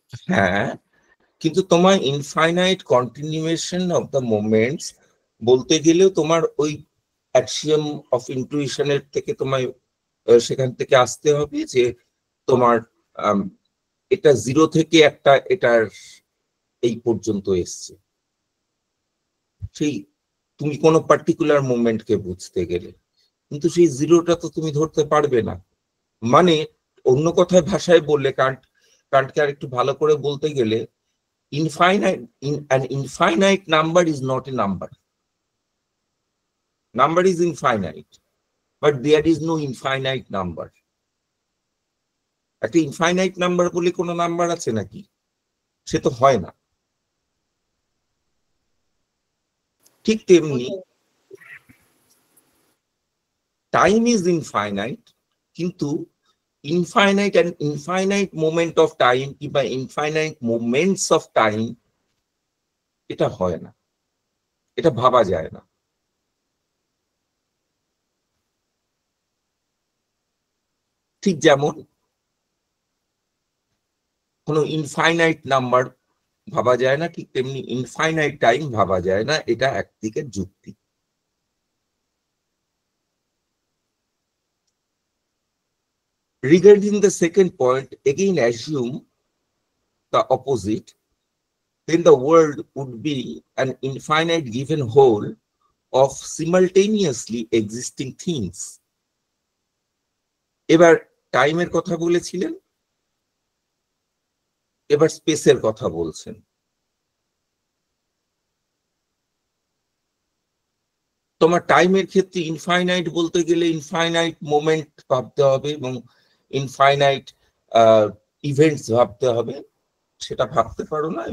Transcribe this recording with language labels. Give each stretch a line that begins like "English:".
Bangla: হ্যাঁ, কিন্তু তোমার
English: infinite continuation of the moments
Bangla: বলতে গেলেও তোমার ওই
English: axiom of ইন্টুইশনের
Bangla: থেকে তোমায় সেখান থেকে আসতে হবে যে তোমার এটা জিরো থেকে একটা এটার এই পর্যন্ত এসছে, সেই তুমি কোনো পার্টিকুলার মোমেন্টকে বুঝতে গেলে, কিন্তু সেই জিরোটা তো তুমি ধরতে পারবে না। মানে অন্য কথায় ভাষায় বললে, কান্টকে আর একটু ভালো করে বলতে গেলে,
English: an infinite number is not a number. Number is infinite, but there is no infinite number.
Bangla: একটা ইনফাইনাইট নাম্বার বলে কোনো নাম্বার আছে নাকি? সে তো হয় না। ঠিক তেমনি
English: time is infinite,
Bangla: কিন্তু
English: infinite and infinite moment of time
Bangla: কিংবা
English: infinite moments of time
Bangla: এটা হয় না, এটা ভাবা যায় না। ঠিক যেমন কোনো ইনফাইনাইট নাম্বার ভাবা যায় না, ঠিক তেমনি ইনফাইনাইট টাইম ভাবা যায় না, এটা একদিকের যুক্তি।
English: Regarding the second point, again assume the opposite, then the world would be an infinite given whole of simultaneously existing things.
Bangla: এবার টাইমের কথা বলেছিলেন, এবার স্পেসের কথা বলছেন। তোমার টাইমের ক্ষেত্রে ইনফাইনাইট বলতে গেলে ইনফাইনাইট মোমেন্ট ভাবতে হবে এবং ইনফাইনাইট ইভেন্টস ভাবতে হবে, সেটা ভাবতে পারো না।